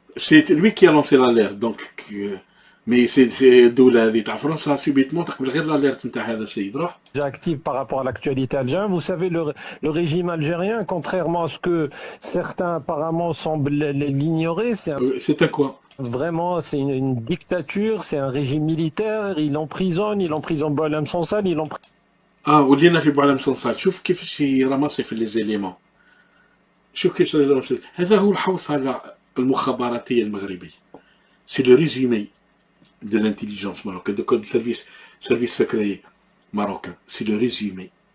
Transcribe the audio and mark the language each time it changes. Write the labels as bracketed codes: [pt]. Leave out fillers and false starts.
[fr] c'est lui qui a lancé l'alerte donc mais c'est [ar] الدولة هذه تاع فرنسا سيبيتمون تقبل غير [fr] l'alerte [ar] نتاع هذا السيد راح [fr] active par rapport à l'actualité algérienne. Vous savez, le régime algérien, contrairement à ce que certains apparemment semblent l'ignorer, c'est un quoi vraiment, c'est une dictature, c'est un régime militaire, il emprisonne Boualem Sansal, [ar] ولينا في بوعلم صنصال شوف كيفاش يرمسي في لي زيليمون شوف كيفاش يرمسي هذا هو الحوصلة المخابراتية المغربية [fr] سي لو ريزومي de l'intelligence marocaine, de code service secret marocain. C'est le résumé.